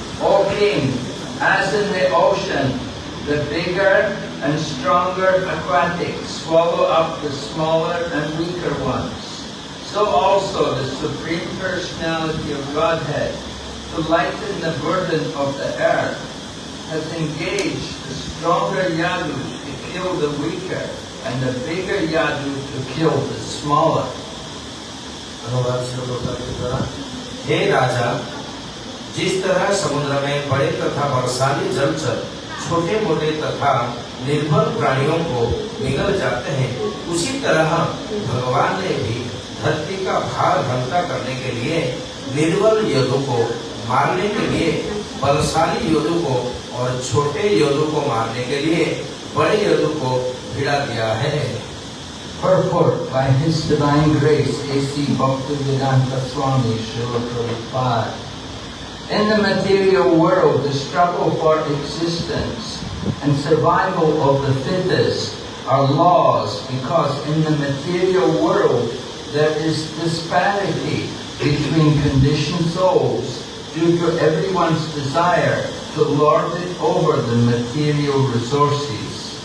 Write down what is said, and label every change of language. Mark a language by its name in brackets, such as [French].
[English] O King, as in the ocean, the bigger and stronger aquatics swallow up the smaller and weaker ones, so also the Supreme Personality of Godhead, to lighten the burden of the earth, has engaged the stronger Yadu to kill the weaker, and the bigger Yadu to kill the smaller. [Hindi] अनुवाद श्लोकोत्तर के द्वारा हे राजा, जिस तरह समुद्र में बड़े तथा बरसाती जलचर छोटे मोटे तथा निर्बल प्राणियों को निगल जाते हैं, उसी तरह भगवान ने भी धरती का भार हल्का करने के लिए निर्बल योद्धों को मारने के लिए बलशाली योद्धों को और छोटे योद्धों को मारने के लिए बड़े योद्धों को भिड़ा दिया है। [English] Purport by His Divine Grace, A.C. Bhaktivedanta Swami Srila Prabhupada. In the material world, the struggle for existence and survival of the fittest are laws, because in the material world there is disparity between conditioned souls due to everyone's desire to lord it over the material resources.